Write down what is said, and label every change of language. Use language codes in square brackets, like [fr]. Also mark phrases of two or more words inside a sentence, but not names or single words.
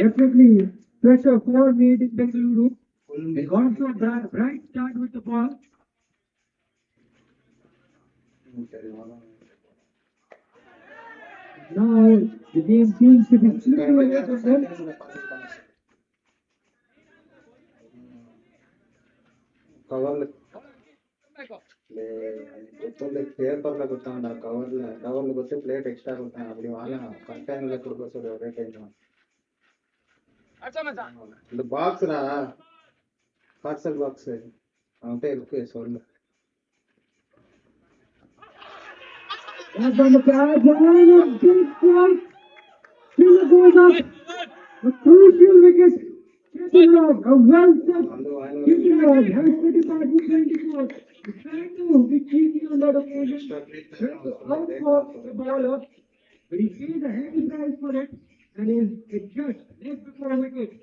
[en] Definitely pressure for made in Bengaluru. They got to a bright start with the ball. Now the game seems to be slipping away from them. [te] పేపర్లో కొత్తా కవర్లు కొట్టి ప్లేట్ ఎక్స్ట్రా కొట్టాను అప్పుడు వాళ్ళ కంటైనర్లో కొడుకొస్తాడు ఒకే టైం [ta] இந்த பாக்ஸ்ரா பார்சல் பாக்ஸ் அவன்கிட்ட இருக்கு சொல்லு [en] That's on the catch and big strike. Still goes up. A crucial wicket. Chetan Raj, a well set. Chetan Raj has the departing 24. He's trying to be cheeky on that occasion, trying to outwork the bowler, but he pays a heavy price for it, and is just left before wicket.